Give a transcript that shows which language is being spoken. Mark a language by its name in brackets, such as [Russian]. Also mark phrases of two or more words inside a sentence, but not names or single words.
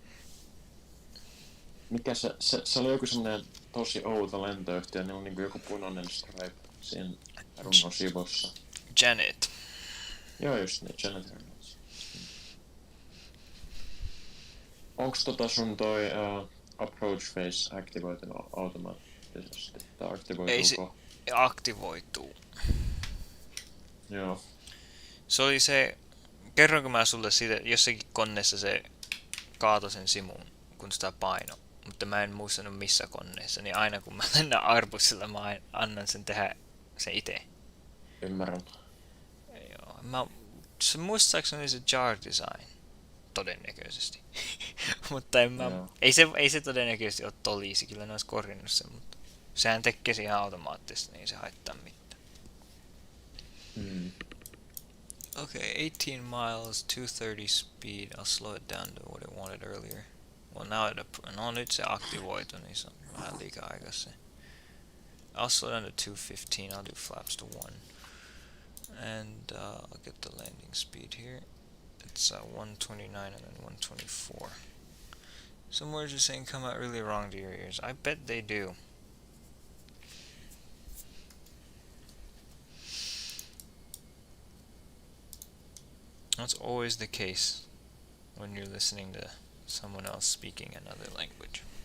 [Finnish] Mikä se oli joku semmonen tosi outo lentoyhtiö, niin on niinku joku punainen stripe siinä rungon sivussa. Janet. Joo just niin, Janet Airlines. Onks sun toi [English] approach face [Finnish] aktivoitunut automaattisesti? Tai aktivoituuko? Ei se aktivoituu. Joo. Se oli se, kerronko mä sulle siitä, jossakin koneessa se kaatoi sen simuun, kun sitä paino. Mutta mä en muistanut missä koneessa, niin aina kun mä lennän Arbusilla, mä annan sen tehdä se itse. Ymmärrän. Joo, se muistaakseni se [English] jar design, [Finnish] todennäköisesti. Mutta ei se todennäköisesti ole ToLiss, kyllä ne olisi korjannut sen, mutta sehän tekee se ihan automaattisesti, niin ei se haittaa mitään. [English] Okay, 18 miles, 230 speed. I'll slow it down to what it wanted earlier. Well, now [Finnish] nyt se aktivoitu, niin se on vähän liikaa aikas se. [English] I'll slow down to 215. I'll do flaps to 1. And I'll get the landing speed here. It's 129 and then 124. Some words are saying come out really wrong to your ears. I bet they do. That's always the case when you're listening to someone else speaking another language.